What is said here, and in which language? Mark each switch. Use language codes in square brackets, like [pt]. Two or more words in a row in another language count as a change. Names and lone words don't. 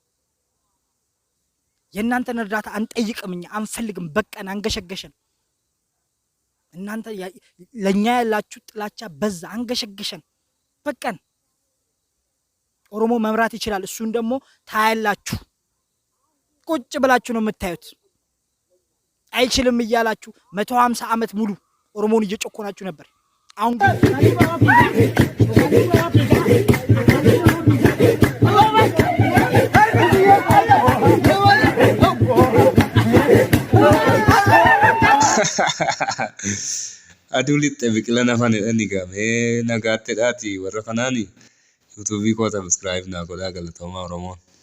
[am] የናንተን እርዳታ አንጠይቅም፣ እኛ አንፈልግም። በቃን አንገሸገሸን። እናንተ ለኛ ያላችሁ ጥላቻ በዛ፣ አንገሸገሸን። በቃን። ኦሮሞ መምራት ይችላል። እሱን ደግሞ ታያላችሁ። ቁጭ ብላችሁ ነው የምታዩት። አይችልም እያላችሁ 150 ዓመት ሙሉ ኦሮሞን እየጨቆናችሁ ነበር። አሁን [om] Adulitti biqilan afaan jedhanii gaafee nagaatti dhaati warra kanaani yuutuubii koo sabskiraayib naa godhaa galatoomaa Oromoon.